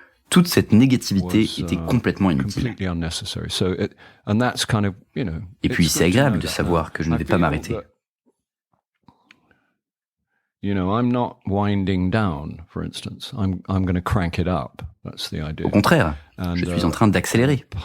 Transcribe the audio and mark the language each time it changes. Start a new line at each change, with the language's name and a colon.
French: Toute cette négativité était complètement inutile. Et puis c'est agréable de savoir que je ne vais pas m'arrêter.
English: I'm not winding down, for instance. I'm going to crank it up. That's the idea.
French: Au contraire, je suis en train d'accélérer.